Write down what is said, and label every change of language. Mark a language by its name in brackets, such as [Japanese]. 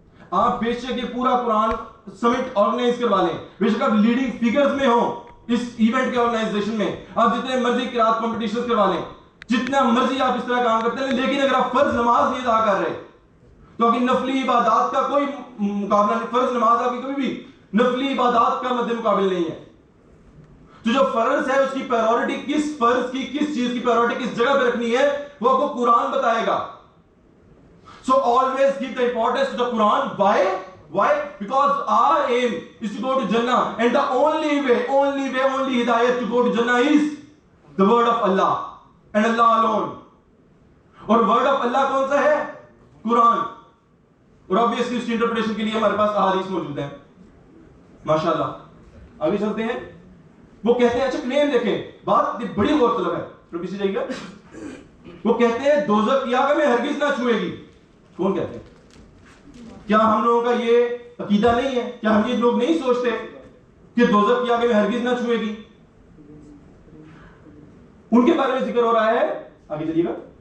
[Urdu] آپ بے شک یہ پورا قرآن سمٹ آرگنائز کروا لیں, بے شک آپ لیڈنگ فیگرز میں ہوں اس ایونٹ کے آرگنائزیشن میں, آپ جتنے مرضی قرات کمپٹیشنز کروا لیں, جتنا مرضی آپ اس طرح کام کرتے ہیں, لیکن اگر آپ فرض نماز نہیں ادا کر رہے تو آپ کی نفلی عبادات کا کوئی مقابلہ نہیں. فرض نماز آپ کی کبھی بھی نفلی عبادات کا مد مقابل نہیں ہے. تو جو فرض ہے اس کی پرائیورٹی کس فرض کی, کس چیز کی پرائیورٹی کس جگہ پہ رکھنی ہے وہ آپ کو قرآن بتائے گا. [English] So always give the importance to the Quran. Why? Because our aim is to go to Jannah, and the only hidayah to go to Jannah is the word of Allah and Allah alone. [Urdu] اور [English] word of Allah [Urdu] کون سا ہے؟ قرآن. اور [English] obviously [Urdu] اس کی interpretation کے لیے ہمارے پاس احادیث موجود ہیں ماشاءاللہ. آگے چلتے ہیں. وہ کہتے ہیں, اچھا کلیم دیکھیں, بات بڑی غور طلب ہے, تو پیچھے جائیے گا. وہ کہتے ہیں دوزخ کی آگ میں ہرگز نہ چھوئے گی. کون کہتے ہیں؟ کیا ہم لوگوں کا یہ عقیدہ نہیں ہے؟ کیا ہم یہ لوگ نہیں سوچتے کہ دوزخ کی آگ میں ہرگز نہ چھوئے گی؟ ان کے بارے میں ذکر ہو رہا ہے. آگے چلیے گا.